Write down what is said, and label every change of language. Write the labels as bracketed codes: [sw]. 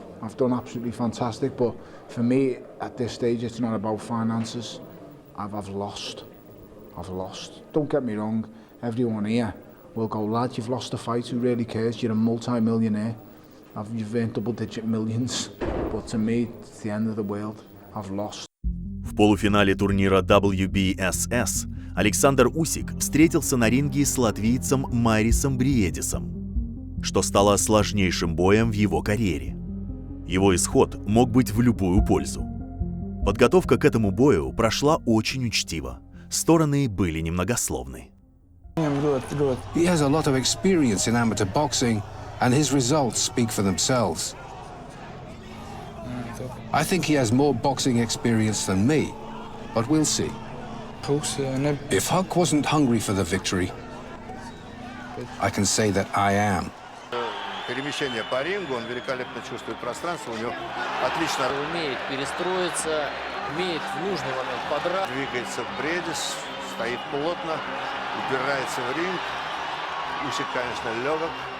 [en] I've done absolutely fantastic, but for me, at this stage, it's not about finances. I've lost. I've lost. Don't get me wrong, everyone here will go, lad, you've lost a fight, who really cares? You're a multi-millionaire. You've earned double-digit millions. But to me, it's the end of the world. I've lost. [ru] В полуфинале турнира WBSS Александр Усик встретился на ринге с латвийцем Марисом Бриедисом, что стало сложнейшим боем в его карьере. Его исход мог быть в любую пользу. Подготовка к этому бою прошла очень учтиво. Стороны были немногословны. [en] He has a lot of experience in amateur boxing, and his results speak for themselves. I think he has more boxing experience than me, but we'll see. If Huck wasn't hungry for the victory, I can say that I am. [ru] Перемещение по рингу, он великолепно чувствует пространство, у него отлично умеет перестроиться, умеет в нужный момент подрать. двигается Бредис, стоит плотно, упирается в ринг. Усик, конечно, легок.